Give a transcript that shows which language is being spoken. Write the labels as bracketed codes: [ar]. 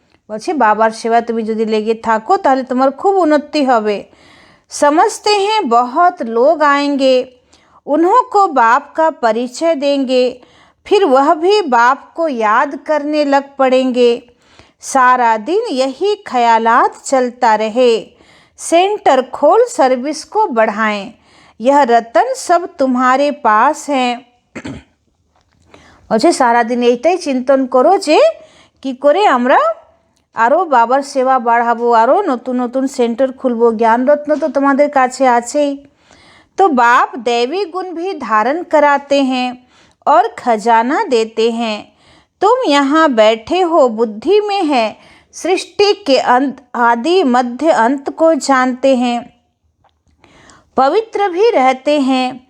[bn] বলছে বাবার সেবা তুমি যদি লেগে থাকো তাহলে তোমার খুব উন্নতি হবে। [hi] समझते हैं बहुत लोग आएंगे, उन्हों को बाप का परिचय देंगे, फिर वह भी बाप को याद करने लग पड़ेंगे। सारा दिन यही ख्यालात चलता रहे। सेंटर खोल सर्विस को बढ़ाएं। यह रतन सब तुम्हारे पास हैं। [bn] বলছে সারাদিন এইটাই চিন্তন করো যে কি করে আমরা আরও বাবার সেবা বাড়াবো, আরও নতুন নতুন সেন্টার খুলবো। জ্ঞানরত্ন তো তোমাদের কাছে আছেই। [hi] तो बाप दैवी गुण भी धारण कराते हैं और खजाना देते हैं। तुम यहाँ बैठे हो, बुद्धि में है, सृष्टि के अंत आदि मध्य अंत को जानते हैं, पवित्र भी रहते हैं।